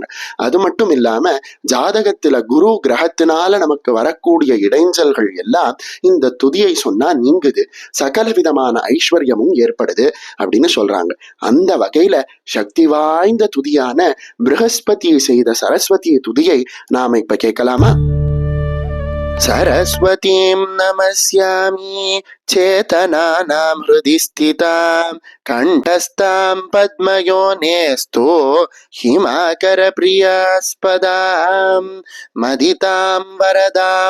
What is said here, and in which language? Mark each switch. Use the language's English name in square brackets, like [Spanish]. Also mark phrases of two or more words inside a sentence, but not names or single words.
[Tamil] அது மட்டும் இல்லாம ஜாதகத்துல குரு கிரகத்தினால நமக்கு வரக்கூடிய இடைஞ்சல்கள் எல்லாம் இந்த துதியை சொன்னா நீங்குது, சகல விதமான ஐஸ்வர்யமும் ஏற்படுது அப்படின்னு சொல்றாங்க. அந்த வகையில சக்தி வாய்ந்த துதியான ப்ரஹஸ்பதி செய்த சரஸ்வதி துதியை நாம இப்ப கேட்கலாமா? [Sanskrit] सरस्वतीं नमस्यामि चेतनानां हृदि स्थितां कण्ठस्थां पद्मयोनेस्तु हिमाकरप्रियास्पदां मदितां वरदां